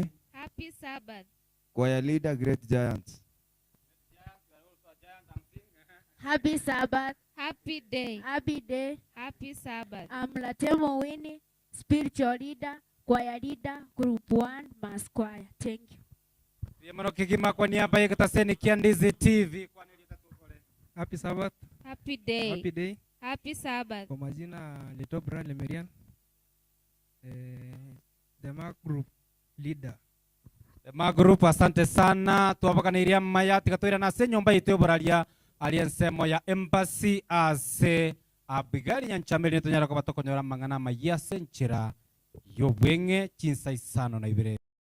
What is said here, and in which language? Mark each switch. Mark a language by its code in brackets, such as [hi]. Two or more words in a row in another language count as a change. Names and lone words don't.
[en] Happy Sabbath. Choir leader Great Giants. Happy Sabbath. Happy day. Happy day. Happy Sabbath. I'm Latemo Winnie, spiritual leader, choir leader, group 1, Mass Choir. Thank you. [guz] Yemano kigima [sw] kwa niaba ya [guz] Kitaseni Kiandizi TV. [en] Happy Sabbath. Happy day. Happy day. Happy Sabbath. [sw] Kwa majina [en] Little Brand Lemerian. The Mark Group leader. The Mark Group, [sw] asante sana. [guz] Tuwapaka na iria mayati katoira na se nyomba ito yoboralia aliensemo ya embassy ase Abigail Nyanchameli netonyara kwa batoko nyora mangana mayase nchira yobwenge chinsa isano na ibire.